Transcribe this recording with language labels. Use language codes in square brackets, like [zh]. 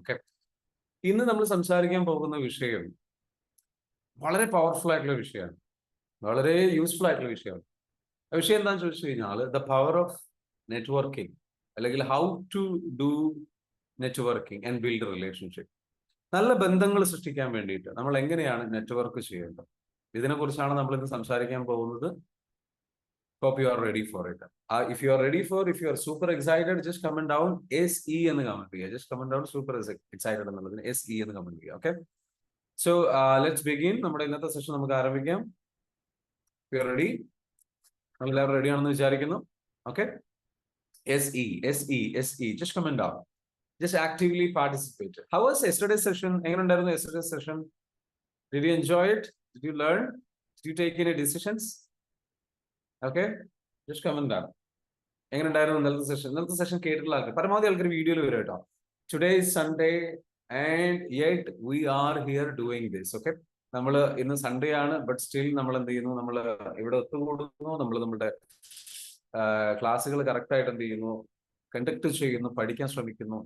[ml] Okay, ഇന്ന് നമ്മൾ സംസാരിക്കാൻ പോകുന്ന വിഷയം വളരെ പവർഫുൾ ആയിട്ടുള്ള വിഷയമാണ്, വളരെ യൂസ്ഫുൾ ആയിട്ടുള്ള വിഷയമാണ്. ആ വിഷയം എന്താണെന്ന് ചോദിച്ചു കഴിഞ്ഞാൽ [en] The power of networking, അല്ലെങ്കിൽ how to do networking and build relationship. [ml] നല്ല ബന്ധങ്ങൾ സൃഷ്ടിക്കാൻ വേണ്ടിയിട്ട് നമ്മൾ എങ്ങനെയാണ് നെറ്റ്വർക്ക് ചെയ്യേണ്ടത്, ഇതിനെക്കുറിച്ചാണ് നമ്മൾ ഇന്ന് സംസാരിക്കാൻ പോകുന്നത്. [en] Hope you are ready for it. If you are ready for, if you are super excited, just comment down SE [ml] എന്ന് കമന്റ് ചെയ്യുക. [en] Just comment down super excited [ml] എന്നുള്ളതിന് SE എന്ന് കമന്റ് ചെയ്യുക. [en] Okay, so let's begin. [ml] നമ്മുടെ ഇന്നത്തെ session നമുക്ക് ആരംഭിക്കാം. [en] You are ready? [ml] എല്ലാവരും റെഡി ആണെന്ന് വിചാരിക്കുന്നു. [en] Okay, SE SE SE, just comment down. Just actively participate. How was yesterday's session? [ml] എങ്ങനെയുണ്ടായിരുന്നു [en] yesterday's session? Did you enjoy it? Did you learn? Did you take any decisions? Okay, just comment down. [ml] എങ്ങനെയുണ്ടായിരുന്നു ഇന്നലത്തെ session? ഇന്നലത്തെ session കേട്ടിട്ടുള്ള ആൾക്കാർ പരമാവധി ആൾക്കാർ വീഡിയോയിൽ വരും കേട്ടോ. [en] Today is Sunday and yet we are here doing this. [ml] Okay, നമ്മൾ ഇന്ന് സൺഡേ ആണ്, ബട്ട് സ്റ്റിൽ നമ്മൾ എന്ത് ചെയ്യുന്നു, നമ്മൾ ഇവിടെ ഒത്തുകൂടുന്നു, നമ്മൾ നമ്മുടെ ക്ലാസ്സുകൾ കറക്റ്റ് ആയിട്ട് എന്ത് ചെയ്യുന്നു, കണ്ടക്ട് ചെയ്യുന്നു, പഠിക്കാൻ ശ്രമിക്കുന്നു.